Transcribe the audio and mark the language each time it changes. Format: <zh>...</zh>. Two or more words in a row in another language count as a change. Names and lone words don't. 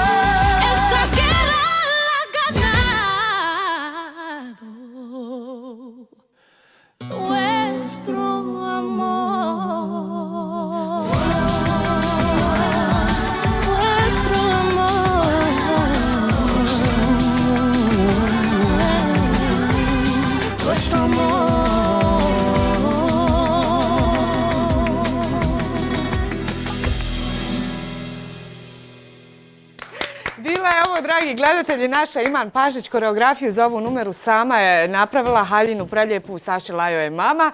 <es>esta guerra la ha ganado nuestro amor. Nuestro amor. nuestro amor.</es> <hr>Bila je ovo, dragi gledatelji, naša Iman Pašić. Koreografiju za ovu numeru sama je napravila, haljinu preljepu Saši Lajo je mama.</hr>